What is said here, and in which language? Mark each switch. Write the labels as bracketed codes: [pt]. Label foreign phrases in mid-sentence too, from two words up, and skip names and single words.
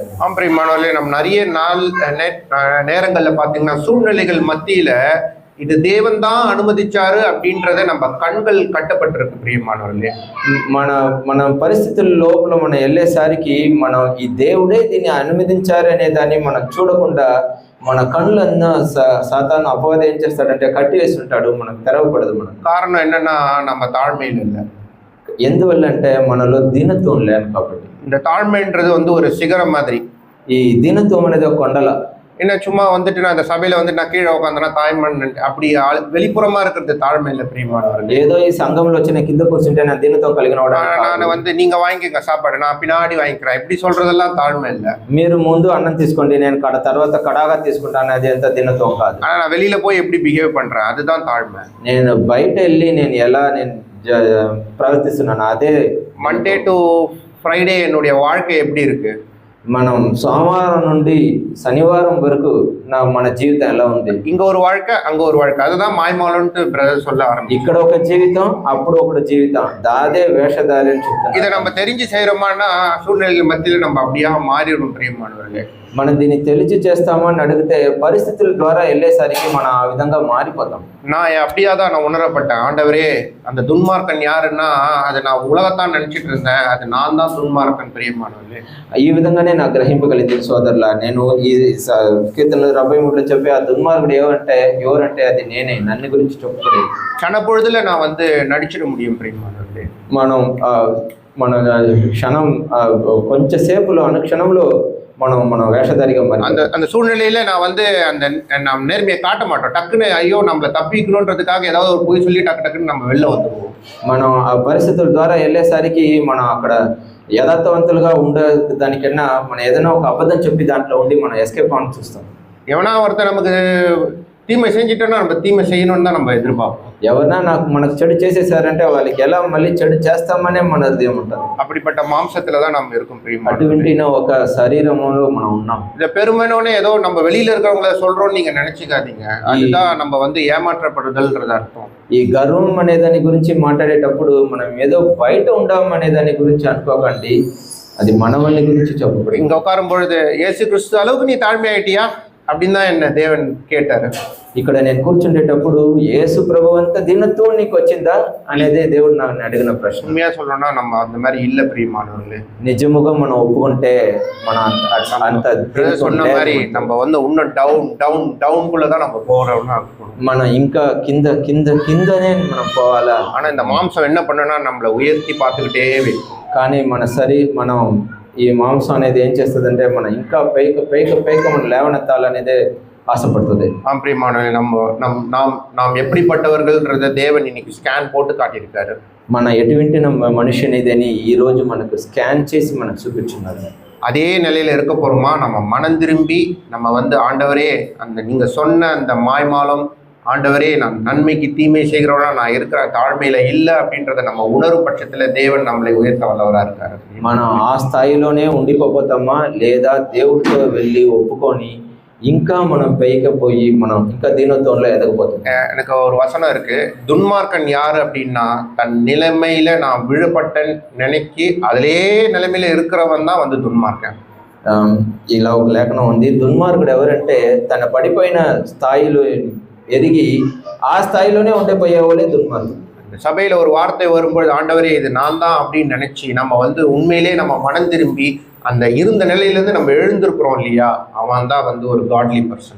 [ta] பிரியமானவர்களே, நம்ம நிறைய நேரங்கள்ல பாத்தீங்கன்னா சூழ்நிலைகள் மத்தியில இது தேவன் தான் அனுமதிச்சாரு அப்படின்றத நம்ம கண்கள் கட்டப்பட்டிருக்கு. பிரியமானவர்களே, [te] మన పరిస్థితుల లోపల మనం వెళ్ళేసరికి మనం ఈ దేవుడే దీన్ని అనుమతించారు అనే దాన్ని మనం చూడకుండా మన కళ్ళన్నా సాతాను అపవాదం ఏం చేస్తాడంటే కట్టి వేసి ఉంటాడు, మనకు తెరవపడదు. [ta] కారణం என்னன்னா நம்ம தாழ்மையில் இல்லை. [te] ఎందువల్ల అంటే మనలో దీనత్వం లేదు కాబట్టి. [ta] இந்த தாழ்மைன்றது ஒரு சிகரம் மாதிரி. [te] ఈ దీనత్వం అనేది ఒక కొండల. [ta] என்ன சும்மா நான் அந்த சபையில நான் கீழே உட்காந்தனா தாய்மன் அப்படி வெளிப்புறமா இருக்கிறது தாழ்மை இல்லை. பிரியமானவர்கள், [te] ஏதோ ఈ సంఘంలో వచ్చి నేను కింద కూర్చుంటే నా దీనత్వం కలిగిన వాడు. [ta] நான் நீங்க வாங்கிக்கங்க சாப்பாடு, நான் பின்னாடி வாங்கிக்கிறேன் இப்படி சொல்றதெல்லாம் தாழ்மை இல்லை. [te] మీరు ముందు అన్నం తీసుకోండి, నేను తర్వాత కడాగా తీసుకుంటాను, అది ఎంత దీనత్వం కాదు. [ta] ஆனா நான் வெளியில போய் எப்படி பிஹேவ் பண்றேன் அதுதான் தாழ்மை. [te] నేను బయట వెళ్ళి నేను ఎలా ప్రవర్తిస్తున్నాను అదే. [en] Monday to Friday [ta] என்னுடைய வாழ்க்கை எப்படி இருக்கு? [te] మనం సోమవారం నుండి శనివారం వరకు మన జీవితం ఎలా ఉంది? [ta] இங்க ஒரு வாழ்க்கை அங்க ஒரு வாழ்க்கை, அதுதான் மாய்மாலன்ட்டு பிரதர் சொல்ல ஆரம்பிச்சு. [te] ఇక్కడ ఒక జీవితం అప్పుడు ఒక జీవితం, దాదే వేషధారి అని చెప్తాను. [ta] இதை நம்ம தெரிஞ்சு செய்யறோமான்னா சூழ்நிலைகள் மத்தியில நம்ம அப்படியா மாறிடும். பிரியமானவர்களே, [te] మనం దీన్ని తెలిసి చేస్తామా అని అడిగితే పరిస్థితుల ద్వారా వెళ్ళేసరికి మనం ఆ విధంగా మారిపోతాం. [ta] நான் அப்படியா தான் நான் உணரப்பட்டேன். ஆண்டவரே, அந்த துன்மார்க்கன் யாருன்னா அது நான் உலகத்தான் நினைச்சிட்டு இருந்தேன், அது நான் தான் துன்மார்க்கன். பிரியமானவர்களே, [te] ఈ విధంగానే నాకు గ్రహింపగలిగింది సోదరులా. నేను ఈ కీర్తనలు 73లో చెప్పే ఆ దుర్మార్గుడు ఎవరంటే అది నేనే, నన్ను గురించి చెప్పుకోలేదు. [ta] క్షణపొழுதுல நான் நடிச்சிட முடியும். பிரியமானவர்களே, [te] మన క్షణం కొంచెం సేపులో అనుక్షణంలో మనం వేషధారిగా మరి [ta] அந்த சூழ்நிலையில நான் நேர்மையை காட்ட மாட்டோம். டக்குன்னு ஐயோ நம்மள தப்பிக்கணுன்றதுக்காக ஏதாவது ஒரு பொய் சொல்லி டக்குன்னு நம்ம வெளில வந்துடுவோம். [te] మనం ఆ పరిస్థితుల ద్వారా వెళ్ళేసరికి మనం అక్కడ యథార్థవంతులుగా ఉండేదానికన్నా మనం ఏదైనా ఒక అబద్ధం చెప్పి దాంట్లో ఉండి మనం ఎస్కేప్ అవ్వని చూస్తాం. [ta] எவனா ஒருத்தர் நமக்கு தீமை செஞ்சுட்டோன்னா நம்ம தீமை செய்யணும்னு தான் நம்ம எதிர்பார்ப்போம். [te] ఎవరన్నా మనకు చెడు చేసేసారంటే వాళ్ళకి ఎలా మళ్ళీ చెడు చేస్తామనే మన హృదయం ఉంటుంది. [ta] அப்படிப்பட்ட மாம்சத்துல தான் நம்ம இருக்கும் பிரியமா. [te] అటువంటి ఒక శరీరములో మనం ఉన్నాం. [ta] இந்த பெருமைனோனே ஏதோ நம்ம வெளியில இருக்கிறவங்கள சொல்றோம்னு நீங்க நினைச்சுக்காதீங்க. அதுதான் நம்ம வந்து ஏமாற்றப்படுதல்ன்றது அர்த்தம். [te] ఈ గర్వం అనే దాని గురించి మాట్లాడేటప్పుడు మనం ఏదో బయట ఉండాం అనే దాని గురించి అనుకోకండి, అది మనవల్ని గురించి చెప్పబడి. [ta] இங்க உட்காரும் பொழுது இயேசு கிறிஸ்து அளவுக்கு நீ தாழ்மை ஆயிட்டியா அப்படின்னு தான் என்ன தேவன் கேட்டாரு. [te] ఇక్కడ నేను కూర్చుండేటప్పుడు యేసు ప్రభు అంత దీనత్వం నీకు వచ్చిందా అనేదే దేవుడు నన్ను అడిగిన ప్రశ్న. [ta] உண்மையா சொல்லணும்னா நம்ம அந்த மாதிரி இல்ல பிரியமானவர்களே. [te] నిజముగా మనం ఒప్పుకుంటే మనం అంత [ta] சொன்ன மாதிரி நம்ம வந்து இன்னும் டவுன்குள்ள தான் நம்ம போறோம்னா [te] మనం ఇంకా కిందనే మనం పోవాలా. [ta] ஆனா இந்த மாம்சம் என்ன பண்ணுனா நம்மளை உயர்த்தி பார்த்துக்கிட்டே இருக்கும். [te] కానీ మనం ఈ మాంసం అనేది ఏం చేస్తుందంటే మనం ఇంకా పైకి మనం లేవనెత్తాలనేదే ఆశపడుతుంది. [ta] பிரியமானவர்களே, நாம் எப்படிப்பட்டவர்கள்ன்றத தேவன் இன்னைக்கு ஸ்கேன் போட்டு காட்டியிருக்காரு. [te] మన ఎటువంటి మనిషి అనేదని ఈ రోజు మనకు స్కాన్ చేసి మనకు చూపించున్నారు. [ta] அதே நிலையில இருக்க போறோமா? நம்ம மனம் திரும்பி நம்ம வந்து ஆண்டவரே, அந்த நீங்க சொன்ன அந்த மாய்மாலம், ஆண்டவரே நான் நன்மைக்கு தீமை செய்கிறவனா நான் இருக்கிற தாழ்மையில இல்லை அப்படின்றத நம்ம உணர்வு பட்சத்துல தேவன் நம்மளை உயர்த்த வல்லவரா இருக்காரு. [te] మనం ఆ స్థాయిలోనే ఉండిపోతామా లేదా దేవుడితో వెళ్ళి ఒప్పుకొని ఇంకా మనం పైకి పోయి మనం ఇంకా దీనత్వంలో ఎదగపోతాం. [ta] எனக்கு ஒரு வசனம் இருக்கு, துன்மார்க்கன் யாரு அப்படின்னா தன் நிலைமையில நான் விழுப்பட்டன் நினைக்கி அதிலே நிலைமையில இருக்கிறவன் தான் வந்து துன்மார்க்கன். [te] ఇలా ఒక లేఖనం ఉంది, దుర్మార్గుడు ఎవరంటే తన పడిపోయిన స్థాయిలో ఎదిగి ఆ స్థాయిలోనే ఉండిపోయేవాళ్ళే దుర్మార్గుడు. [ta] சபையில ஒரு வார்த்தை வரும்பொழுது ஆண்டவரே இது நான் தான் அப்படின்னு நினைச்சு நம்ம வந்து உண்மையிலே நம்ம மனம் திரும்பி அந்த இருந்த நிலையிலேருந்து நம்ம எழுந்திருக்கிறோம் இல்லையா, அவன் தான் வந்து ஒரு [en] godly person.